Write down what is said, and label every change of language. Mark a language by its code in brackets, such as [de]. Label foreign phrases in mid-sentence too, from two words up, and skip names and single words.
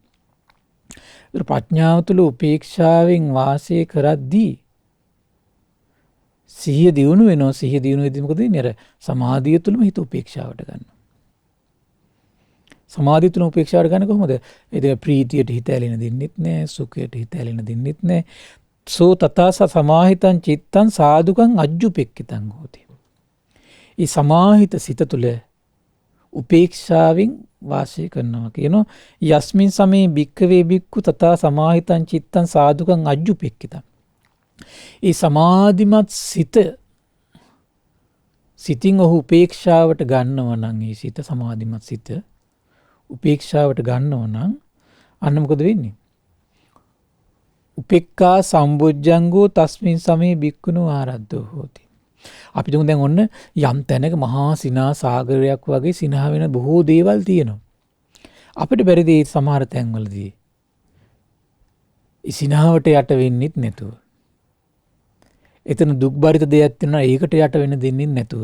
[si] ඒ ප්‍රඥාව තුළ උපේක්ෂාවෙන් වාසය කරද්දී සිහිය දියුණු වෙනවා. සිහිය දියුණු වෙද්දී මොකද වෙන්නේ? අර සමාධිය තුළම හිත උපේක්ෂාවට ගන්නවා. සමාධිය තුළ උපේක්ෂාවට ගන්න කොහොමද? ඒක ප්‍රීතියට හිත ඇලෙන දෙන්නෙත් නෑ, සුඛයට හිත ඇලෙන දෙන්නෙත් නෑ. [pi] සෝ තතස සමාහිතං චිත්තං සාදුකං අජ්ජුපෙක්කිතං හෝති. [si] ඒ සමාහිත සිත තුළ උපේක්ෂාවෙන් වාසය කරනවා කියනවා. [pi] යස්මින් සමේ භික්ඛවේ භික්ඛු තථා සමාහිතං චිත්තං සාදුකං අජ්ජුපෙක්කිතං. [si] ඒ සමාධිමත් සිතින් ඔහු උපේක්ෂාවට ගන්නව නම් ඒ සිත සමාධිමත් සිත උපේක්ෂාවට ගන්නව නම් අන්න මොකද වෙන්නේ? [pi] උපේක්ඛා සම්බොජ්ජංගෝ තස්මින් සමේ බික්කුණෝ ආරද්ධෝ හෝති. [si] අපි තුන් දැන් ඔන්න යම් තැනක මහා සිනා සාගරයක් වගේ සිනහ වෙන බොහෝ දේවල් තියෙනවා. අපිට බැරිද මේ සමහර තැන්වලදී සිනහවට යට වෙන්නෙත් නැතුව. එතන දුක්බරිත දෙයක් තියෙනවා ඒකට යට වෙන්න දෙන්නේ නැතුව.